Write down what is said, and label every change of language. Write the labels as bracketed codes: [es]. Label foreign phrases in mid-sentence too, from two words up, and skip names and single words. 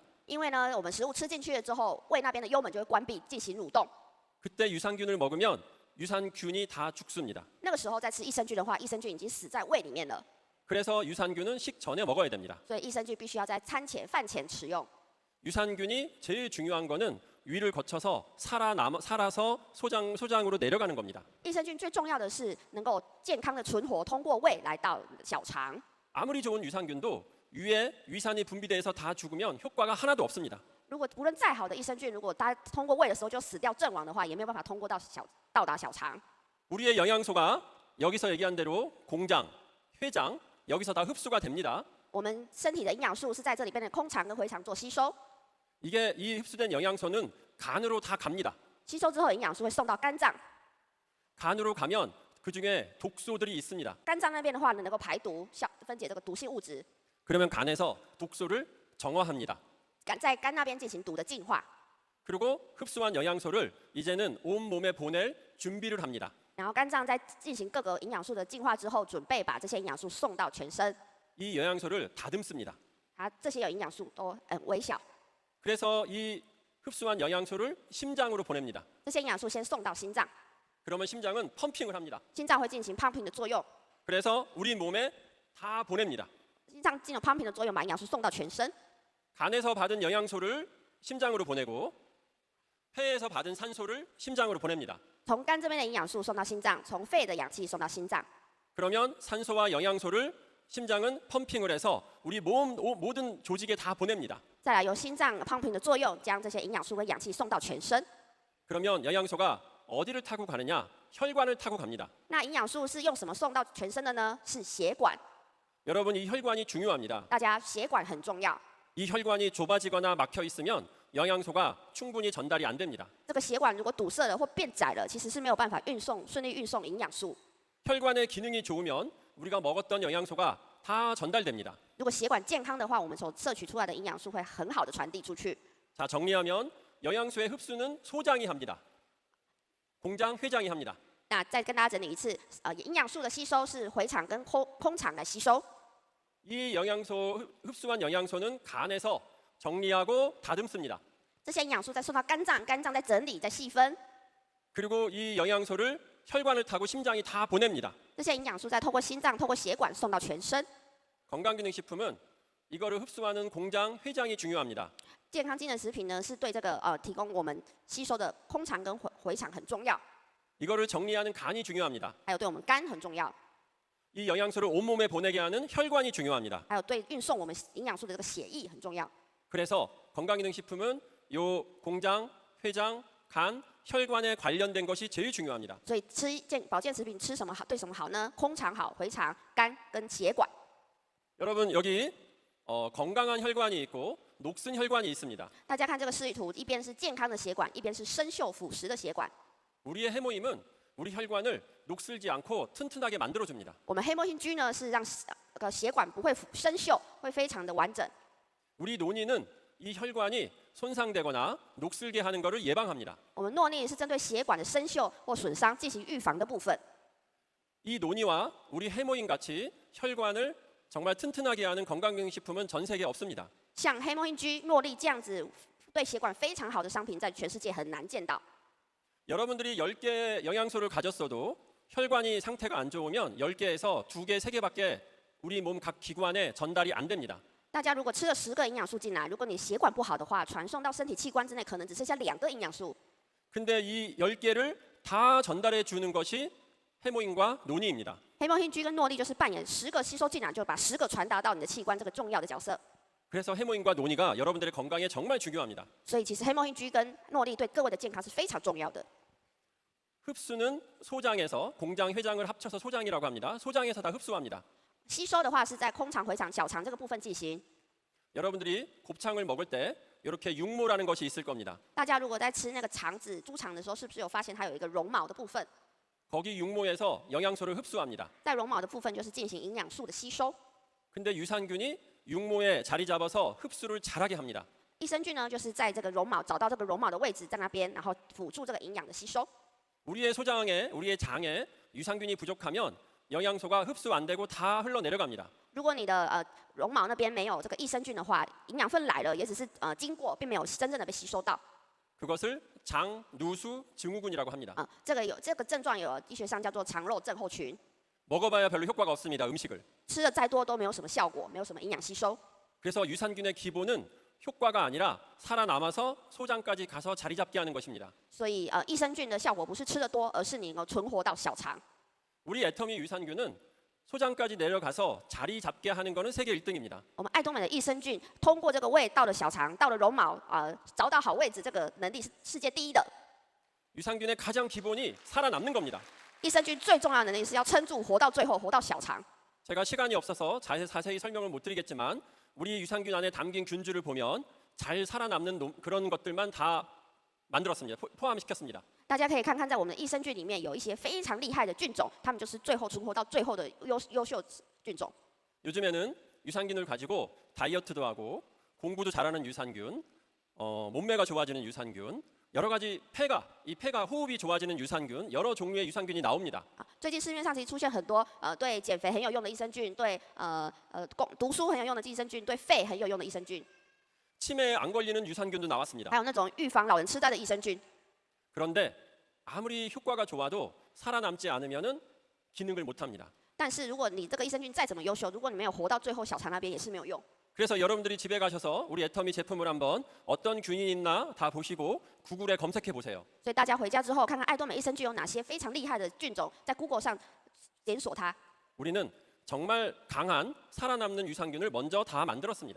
[zh] 因为呢，我们食物吃进去了之后，胃那边的幽门就会关闭，进行蠕动。 [ko] 그때 유산균을 먹으면 유산균이 다 죽습니다. [zh] 那个时候再吃益生菌的话，益生菌已经死在胃里面了。 [ko] 그래서 유산균은 식전에 먹어야 됩니다. [zh] 所以益生菌必须要在餐前、饭前食用。 [ko] 유산균이 제일 중요한 거는 위를 거쳐서 살아서 소장으로 내려가는 겁니다. [zh] 益生菌最重要的是能够健康的存活，通过胃来到小肠。 [ko] 아무리 좋은 유산균도 위에 위산이 분비돼서 다 죽으면 효과가 하나도 없습니다. [zh] 如果无论再好的益生菌，如果它通过胃的时候就死掉阵亡的话，也没有办法通过到达小肠。 [ko] 우리의 영양소가 여기서 얘기한 대로 공장, 회장 여기서 다 흡수가 됩니다. [zh] 我们身体的营养素是在这里边的空肠跟回肠做吸收， [ko] 이게 이 흡수된 영양소는 간으로 다 갑니다. [zh] 吸收之后营养素会送到肝脏， [ko] 간으로 가면 그 중에 독소들이 있습니다. [zh] 肝脏那边的话呢能够排毒、分解这个毒性物质， [ko] 그러면 간에서 독소를 정화합니다. [zh] 在肝那边进行毒的净化， [ko] 그리고 흡수한 영양소를 이제는 온 몸에 보낼 준비를 합니다. [zh] 然后肝脏在进行各个营养素的净化之后，准备把这些营养素送到全身。 [ko] 이 영양소를 다듬습니다. [zh] 这些有营养素都很微小， [ko] 그래서 이 흡수한 영양소를 심장으로 보냅니다. [zh] 这些营养素先送到心脏， [ko] 그러면 심장은 펌핑을 합니다. [zh] 心脏会进行 pumping 的作用， [ko] 그래서 우리 몸에 다 보냅니다. [zh] 心脏进入 pumping 的作用，把营养素送到全身。 [ko] 간에서 받은 영양소를 심장으로 보내고 폐에서 받은 산소를 심장으로 보냅니다. [zh] 从肝这边的营养素送到心脏，从肺的氧气送到心脏。 [ko] 그러면 산소와 영양소를 심장은 펌핑을 해서 우리 몸 모든 조직에 다 보냅니다. [zh] 再来由心脏 pumping 的作用，将这些营养素跟氧气送到全身。 [ko] 그러면 영양소가 어디를 타고 가느냐? 혈관을 타고 갑니다. [zh] 那营养素是用什么送到全身的呢？是血管。 [ko] 여러분 이 혈관이 중요합니다. [zh] 大家血管很重要。 [ko] 이 혈관이 좁아지거나 막혀 있으면 영양소가 충분히 전달이 안 됩니다. [zh] 这个血管如果堵塞了或变窄了，其实是没有办法顺利运送营养素。 [ko] 혈관의 기능이 좋으면 우리가 먹었던 영양소가 다 전달됩니다. [zh] 如果血管健康的话，我们所摄取出来的营养素会很好的传递出去。 [ko] 자, 정리하면 영양소의 흡수는 소장이 합니다. 공장, 회장이 합니다. [zh] 那再跟大家整理一次，营养素的吸收是回肠跟空肠来吸收。 [ko] 이 영양소 흡수한 영양소는 간에서 정리하고 다듬습니다. [zh] 这些营养素再送到肝脏，肝脏再整理再细分。 [ko] 그리고 이 영양소를 혈관을 타고 심장이 다 보냅니다. [zh] 这些营养素再透过心脏、透过血管送到全身。 [ko] 건강기능식품은 이거를 흡수하는 공장, 회장이 중요합니다. [zh] 健康机能食品呢，是对这个提供我们吸收的空肠跟回肠很重要， [ko] 이거를 정리하는 간이 중요합니다. [zh] 还有对我们肝很重要， [ko] 이 영양소를 온몸에 보내게 하는 혈관이 중요합니다. [zh] 还有对运送我们营养素的这个血液很重要。 [ko] 그래서 건강기능식품은 요 공장, 회장, 간, 혈관에 관련된 것이 제일 중요합니다. [zh] 所以吃保健食品吃什么好，对什么好呢？空肠好，回肠、肝跟血管。 [ko] 여러분 여기 건강한 혈관이 있고 녹슨 혈관이 있습니다. [zh] 大家看这个示意图，一边是健康的血管，一边是生锈腐蚀的血管。 [ko] 우리의 해모임은 우리 혈관을 녹슬지 않고 튼튼하게 만들어줍니다. [zh] 我们黑墨星菌呢，是让血管不会生锈，会非常的完整。 [ko] 우리 논의는 이 혈관이 손상되거나 녹슬게 하는 것을 예방합니다. [zh] 我们诺丽是针对血管的生锈或损伤进行预防的部分。 [ko] 이 논의와 우리 해모임 같이 혈관을 정말 튼튼하게 하는 건강기능식품은 전 세계에 없습니다. [zh] 像黑墨星菌、诺丽这样子对血管非常好的商品，在全世界很难见到。 [ko] 여러분들이 10개 영양소를 가졌어도 혈관이 상태가 안 좋으면 10개에서 2개, 3개밖에 우리 몸 각 기관에 전달이 안 됩니다. [zh] 大家如果吃了10个营养素进来，如果你血管不好的话，传送到身体器官之内，可能只剩下2个营养素。 [ko] 근데 이 10개를 다 전달해 주는 것이 해모임과 논의입니다. [zh] 黑墨星菌跟诺丽就是扮演10个吸收进来，就把10个传达到你的器官这个重要的角色。 [ko] 그래서 해모임과 논의가 여러분들의 건강에 정말 중요합니다. [zh] 所以其实黑墨星菌跟诺丽对各位的健康是非常重要的。 [ko] 흡수는 소장에서 공장, 회장을 합쳐서 소장이라고 합니다. 소장에서 다 흡수합니다. [zh] 吸收的话是在空肠、回肠、小肠这个部分进行。 [ko] 여러분들이 곱창을 먹을 때 이렇게 육모라는 것이 있을 겁니다. [zh] 大家如果在吃那个肠子、猪肠的时候，是不是有发现它有一个绒毛的部分？ [ko] 거기 육모에서 영양소를 흡수합니다. [zh] 在绒毛的部分就是进行营养素的吸收。 [ko] 근데 유산균이 육모에 자리 잡아서 흡수를 잘하게 합니다. [zh] 益生菌呢，就是在这个绒毛找到这个绒毛的位置，在那边，然后辅助这个营养的吸收。 [ko] 우리의 소장에, 우리의 장에 유산균이 부족하면 영양소가 흡수 안 되고 다 흘러내려갑니다. [zh] 如果你的绒毛那边没有这个益生菌的话，营养分来了，也只是经过，并没有真正的被吸收到。 [ko] 그것을 장, 누수, 증후군이라고 합니다. [zh] 这个症状有医学上叫做肠漏症候群， [ko] 먹어봐야 별로 효과가 없습니다. 음식을. [zh] 吃的再多都没有什么效果，没有什么营养吸收。 [ko] 그래서 유산균의 기본은 효과가 아니라 살아남아서 소장까지 가서 자리 잡게 하는 것입니다. [zh] 所以益生菌的效果不是吃的多，而是你能够存活到小肠。 [ko] 우리 애터미 유산균은 소장까지 내려가서 자리 잡게 하는 것은 세계 1등입니다. [zh] 我们爱多美的益生菌通过这个胃到了小肠，到了绒毛找到好位置，这个能力是世界第一的。 [ko] 유산균의 가장 기본이 살아남는 겁니다. [zh] 益生菌最重要的能力是要撑住，活到最后，活到小肠。 [ko] 제가 시간이 없어서 자세히 설명을 못 드리겠지만 우리 유산균 안에 담긴 균주를 보면 잘 살아남는 그런 것들만 다 만들었습니다. 포함시켰습니다. [zh] 大家可以看看，在我们的益生菌里面有一些非常厉害的菌种，它们就是最后存活到最后的优秀菌种。 [ko] 요즘에는 유산균을 가지고 다이어트도 하고 공부도 잘하는 유산균, 몸매가 좋아지는 유산균, 여러 가지 폐가 호흡이 좋아지는 유산균, 여러 종류의 유산균이 나옵니다. [zh] 最近市面上其实出现很多对减肥很有用的益生菌，对读书很有用的益生菌，对肺很有用的益生菌， [ko] 치매에 안 걸리는 유산균도 나왔습니다. [zh] 还有那种预防老人痴呆的益生菌。 [ko] 그런데 아무리 효과가 좋아도 살아남지 않으면은 기능을 못 합니다. [zh] 但是如果你这个益生菌再怎么优秀，如果你没有活到最后小肠那边，也是没有用。 [ko] 그래서 여러분들이 집에 가셔서 우리 애터미 제품을 한번 어떤 균이 있나 다 보시고 구글에 검색해 보세요. [zh] 所以大家回家之后，看看爱多美益生菌有哪些非常厉害的菌种，在 Google 上检索它。 [ko] 우리는 정말 강한 살아남는 유산균을 먼저 다 만들었습니다.